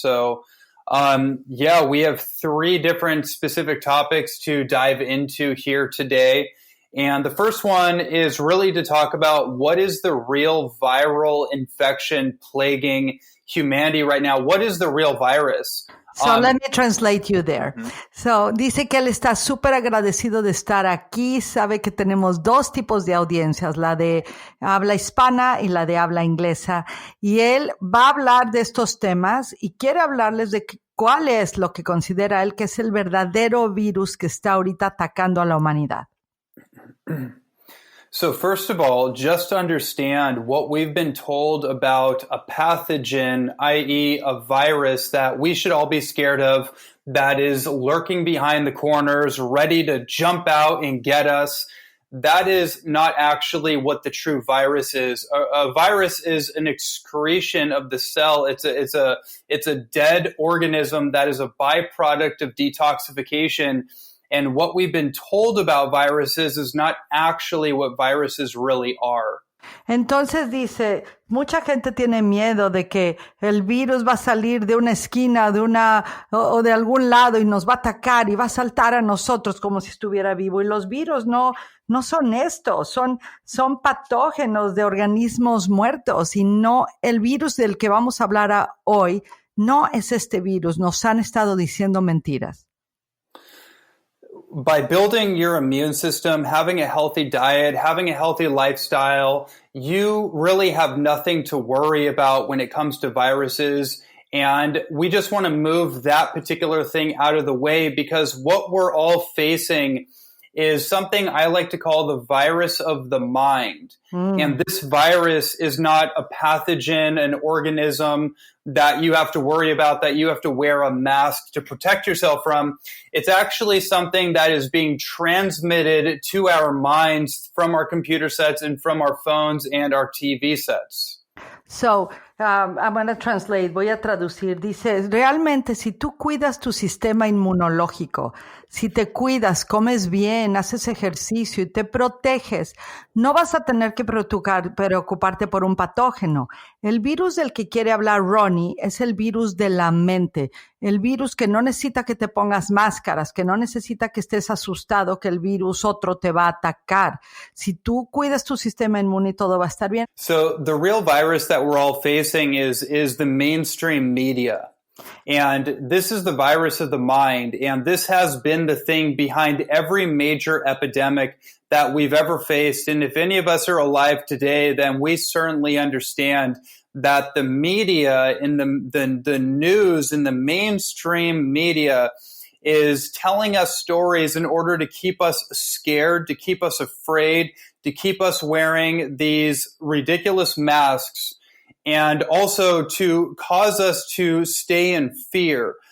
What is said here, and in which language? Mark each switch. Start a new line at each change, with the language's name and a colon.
English: So we have three different specific topics to dive into here today. And the first one is really to talk about what is the real viral infection plaguing humanity right now. What is the real virus? So let me translate you there.
Spanish: So dice que él está súper agradecido de estar aquí. Sabe que tenemos dos tipos de audiencias, la de habla hispana y la de habla inglesa. Y él va a hablar de estos temas y quiere hablarles de cuál es lo que considera él que es el verdadero virus que está ahorita atacando a la humanidad.
English: So first of all, just understand what we've been told about a pathogen, i.e. a virus that we should all be scared of, that is lurking behind the corners, ready to jump out and get us. That is not actually what the true virus is. A virus is an excretion of the cell. It's a dead organism that is a byproduct of detoxification. And what we've been told about viruses is not actually what viruses really are.
Spanish: Entonces dice, mucha gente tiene miedo de que el virus va a salir de una esquina o de algún lado y nos va a atacar y va a saltar a nosotros como si estuviera vivo. Y los virus no son estos, son patógenos de organismos muertos y no el virus del que vamos a hablar hoy no es este virus. Nos han estado diciendo mentiras.
English: By building your immune system, having a healthy diet, having a healthy lifestyle, you really have nothing to worry about when it comes to viruses. And we just want to move that particular thing out of the way because what we're all facing is something I like to call the virus of the mind. And this virus is not a pathogen, an organism that you have to worry about, that you have to wear a mask to protect yourself from. It's actually something that is being transmitted to our minds from our computer sets and from our phones and our TV sets. So, I'm going to translate,
Spanish: voy a traducir. Dice, realmente si tú cuidas tu sistema inmunológico, si te cuidas, comes bien, haces ejercicio y te proteges, no vas a tener que preocuparte por un patógeno. El virus del que quiere hablar Ronnie es el virus de la mente, el virus que no necesita que te pongas máscaras, que no necesita que estés asustado que el virus otro te va a atacar. Si tú cuidas tu sistema inmune, todo va a estar bien.
English: So the real virus that we're all facing is the mainstream media. And this is the virus of the mind. And this has been the thing behind every major epidemic that we've ever faced. And if any of us are alive today, then we certainly understand that the media in the news in the mainstream media is telling us stories in order to keep us scared, to keep us afraid, to keep us wearing these ridiculous masks, and also to cause us to stay in fear.